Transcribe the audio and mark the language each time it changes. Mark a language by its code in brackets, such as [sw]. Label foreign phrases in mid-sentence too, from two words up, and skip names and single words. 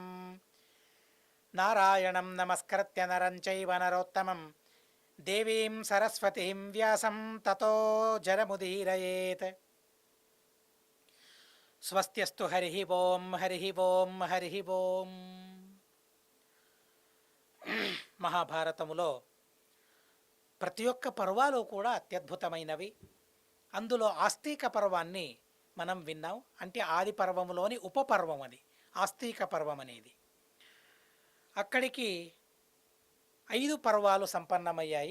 [sa] नारायणं नमस्कृत्य नरं चैव नरोत्तमं देवीं सरस्वतीं व्यासं ततो जरमुदीरयेत्। स्वस्त्यस्तु हरिः ओं हरिः ओं हरिः ओं। [te] మహాభారతములో ప్రతి ఒక్క పర్వాలు కూడా అత్యద్భుతమైనవి. అందులో ఆస్తిక పర్వాన్ని మనం విన్నాం. అంటే ఆది పర్వములోని ఉపపర్వం అది ఆస్తిక పర్వం అనేది. అక్కడికి 5 పర్వాలు సంపన్నమయ్యాయి.